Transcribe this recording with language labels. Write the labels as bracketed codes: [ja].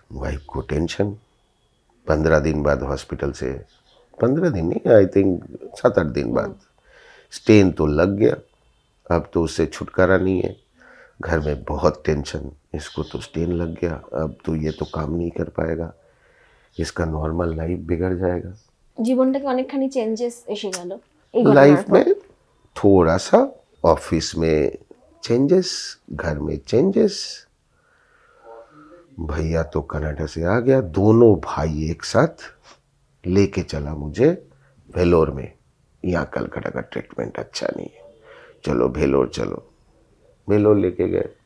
[hi] Wife को tension. 15 दिन बाद हॉस्पिटल से, 15 दिन नहीं, [en] I think [hi] 7-8 दिन बाद स्टेन तो लग गया. अब तो उससे छुटकारा नहीं है. घर में बहुत टेंशन. इसको तो स्टेन लग गया, अब तो ये तो काम नहीं कर पाएगा, इसका नॉर्मल लाइफ बिगड़ जाएगा. [bn] জীবনটাকে অনেকখানি চেঞ্জেস এসে গেল এই [en] life [bn] ঘটনার পর। [hi] में थोड़ा सा, ऑफिस में चेंजेस, घर में चेंजेस. भैया तो कनाडा से आ गया, दोनों भाई एक साथ लेके चला मुझे वेलोर में. यहाँ कलकत्ता का ट्रीटमेंट अच्छा नहीं है, चलो वेलोर चलो. वेलोर लेके गए.